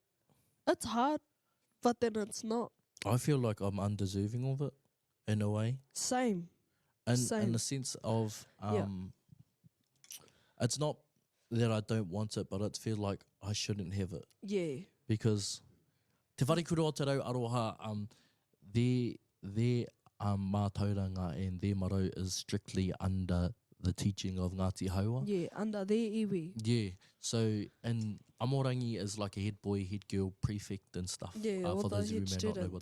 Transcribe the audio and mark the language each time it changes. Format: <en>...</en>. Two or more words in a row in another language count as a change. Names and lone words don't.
<en>hard, but then it's not. I feel like I'm undeserving of it in a way. Same. In the sense of it's not that I don't want it, but it feels like I shouldn't have it. Yeah. Because te wharikura o te rau aroha, their mātauranga and their maro is strictly under the teaching of Ngāti Haua. Yeah, under their iwi. Yeah, so and Amorangi is like a head boy, head girl, prefect and stuff. Yeah, all for the those of you head who may not know what that</en>